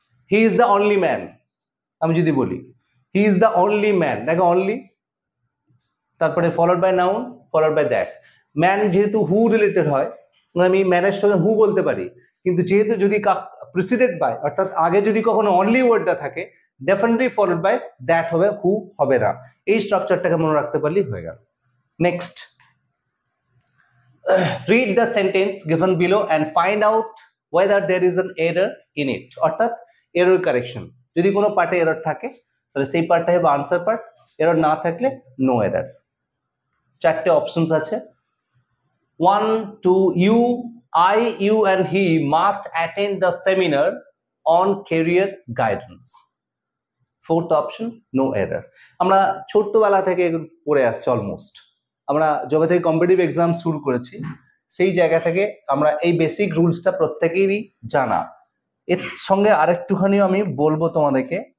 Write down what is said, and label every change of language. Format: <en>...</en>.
<en>he is the only man,</en> <bn>আমি যদি বলি</bn> <en>he is the only man,</en> <bn>দেখো</bn> <en>Only তারপরে followed by noun followed by that.</en> <bn>Man যেহেতু হু রিলেটেড হয়, আমি ম্যানের সঙ্গে হু বলতে পারি, কিন্তু যেহেতু যদি প্রিসিডেড বাই অর্থাৎ আগে যদি কখনো অনলি ওয়ার্ডটা থাকে ডেফিনেটলি ফলোড বাই দ্যাট হবে, হু হবে না। এই স্ট্রাকচারটাকে মনে রাখতে পারলেই হয়ে গেল।</bn> <en>Next, read the sentence given below and find out whether there is an error in it, অর্থাৎ error correction.</en> <bn>যদি কোনো পার্টে এরর থাকে তাহলে সেই পার্টটা হবে আনসার পার্ট, এরর না থাকলে নো এরর। চারটে অপশনস আছে।</bn> <en>1, 2, you and he must attend the seminar on career guidance. 4th option, no error.</en> <bn>আমরা ছোট্টবেলা থেকে পড়ে আসছি, অলমোস্ট আমরা যবে থেকে কম্পিটিটিভ এক্সাম শুরু করেছি সেই জায়গা থেকে আমরা এই বেসিক রুলসটা প্রত্যেকেরই জানা। এর সঙ্গে আরেকটুখানিও আমি বলবো তোমাদেরকে।</bn>